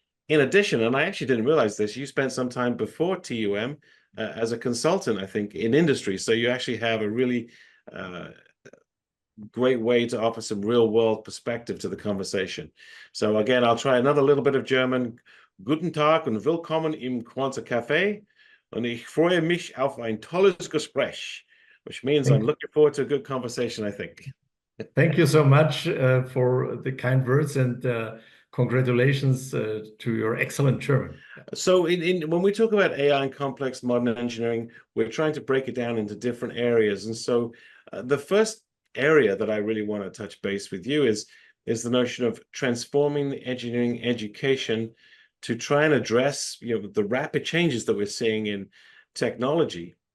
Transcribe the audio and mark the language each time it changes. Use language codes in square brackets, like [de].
[en] In addition, and I actually didn't realize this, you spent some time before TUM as a consultant, I think, in industry. So you actually have a really great way to offer some real world perspective to the conversation. So again, I'll try another little bit of German. [de] Guten Tag und willkommen im Quanser Café. Und ich freue mich auf ein tolles Gespräch, [en] which means I'm looking forward to a good conversation, I think. Thank you so much for the kind words, and congratulations to your excellent German. So when we talk about AI and complex modern engineering, we're trying to break it down into different areas. And so the first area that I really want to touch base with you is the notion of transforming the engineering education to try and address the rapid changes that we're seeing in technology.